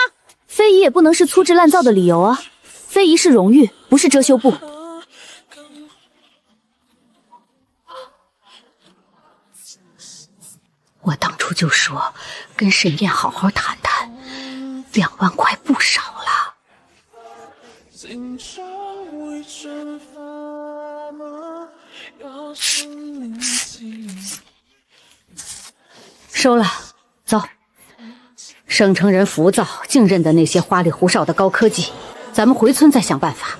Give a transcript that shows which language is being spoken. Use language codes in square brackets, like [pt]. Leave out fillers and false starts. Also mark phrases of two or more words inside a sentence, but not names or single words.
[zh] 非遺也不能是粗製濫造的理由啊！非遺是榮譽，不是遮羞布。我當初就說跟沈燕好好談談，2萬塊不少了。收了，走。省城人浮躁，净認得那些花裡胡哨的高科技，咱們回村再想辦法。